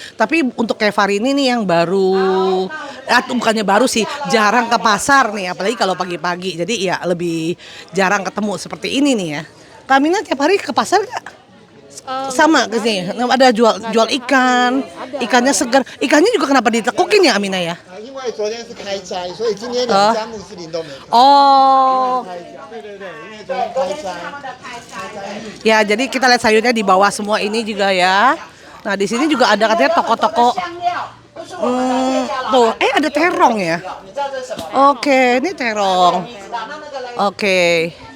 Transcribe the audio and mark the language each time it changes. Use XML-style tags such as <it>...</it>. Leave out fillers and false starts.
<id>Tapi untuk kayak Farini nih yang baru bukannya baru sih, jarang ke pasar nih, apalagi kalau pagi-pagi. Jadi ya lebih jarang ketemu seperti ini nih ya. Kamina tiap hari ke pasar nggak? Sama ke sini. Ada jual ikan. Ikannya segar. Ikannya juga kenapa ditekukin ya Amina ya?</id> <zh>因为昨天是开斋，所以今天两家穆斯林都没开。 Oh. 对，因为昨天开斋。</zh> <id>Ya, jadi kita lihat sayurnya di bawah semua ini juga ya. Nah, di sini juga ada katanya toko-toko Tuh, ada terong ya. Oke, ini terong. Oke.</id>